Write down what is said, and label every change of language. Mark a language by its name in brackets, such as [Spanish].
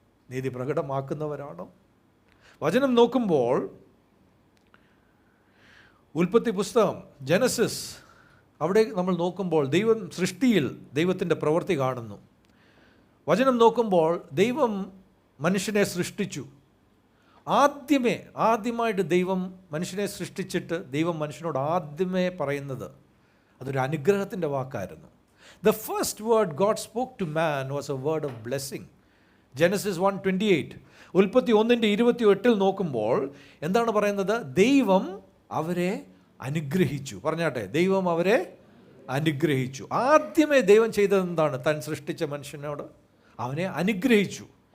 [Malayalam] നീതി പ്രകടമാക്കുന്നവരാണോ? വചനം നോക്കുമ്പോൾ ഉൽപ്പത്തി പുസ്തകം ജനസിസ്, അവിടെ നമ്മൾ നോക്കുമ്പോൾ ദൈവം സൃഷ്ടിയിൽ ദൈവത്തിൻ്റെ പ്രവൃത്തി കാണുന്നു. വചനം നോക്കുമ്പോൾ ദൈവം മനുഷ്യനെ സൃഷ്ടിച്ചു. ആദ്യമായിട്ട് ദൈവം മനുഷ്യനെ സൃഷ്ടിച്ചിട്ട് ദൈവം മനുഷ്യനോട് ആദ്യമേ പറയുന്നത് അതൊരു അനുഗ്രഹത്തിൻ്റെ വാക്കായിരുന്നു. [English] The first word God spoke to man was a word of blessing. [Malayalam] Genesis 1:28, ഉൽപ്പത്തി 1:28 നോക്കുമ്പോൾ എന്താണ് പറയുന്നത്? ദൈവം അവരെ അനുഗ്രഹിച്ചു. പറഞ്ഞാട്ടെ, ദൈവം അവരെ അനുഗ്രഹിച്ചു. ആദ്യമേ ദൈവം ചെയ്തത് എന്താണ്? താൻ സൃഷ്ടിച്ച മനുഷ്യനോട് അവനെ അനുഗ്രഹിച്ചു.